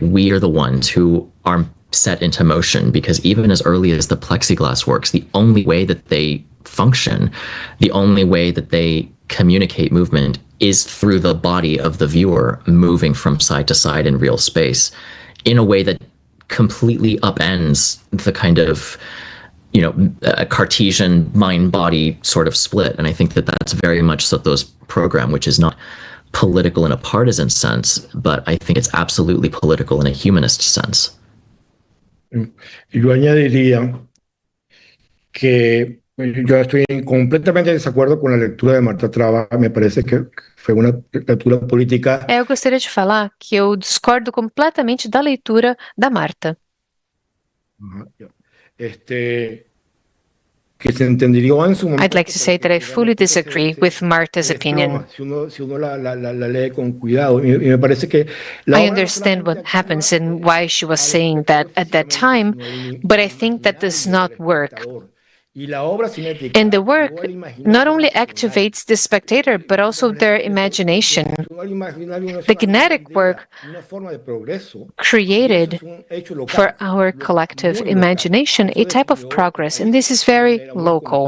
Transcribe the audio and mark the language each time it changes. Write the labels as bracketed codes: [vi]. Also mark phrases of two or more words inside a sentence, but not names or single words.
[en] We are the ones who are set into motion, because even as early as the plexiglass works, the only way that they function, the only way that they communicate movement is through the body of the viewer moving from side to side in real space in a way that completely upends the kind of, a Cartesian mind-body sort of split. And I think that that's very much Soto's program, which is not political in a partisan sense, but I think it's absolutely political in a humanist sense. [es] Yo añadiría que yo estoy completamente en desacuerdo con la lectura de Marta Traba. Me parece que [pt] foi uma leitura política. Eu gostaria de falar que eu discordo completamente da leitura da Marta. [es] Que se entendería en su momento. [en] I'd like to say that I fully disagree with Marta's opinion. [es] Si uno la lee con cuidado, y me parece que [en] I understand what happens and why she was saying that at that time, but I think that does not work. And the work not only activates the spectator, but also their imagination. The kinetic work created for our collective imagination a type of progress, and this is very local.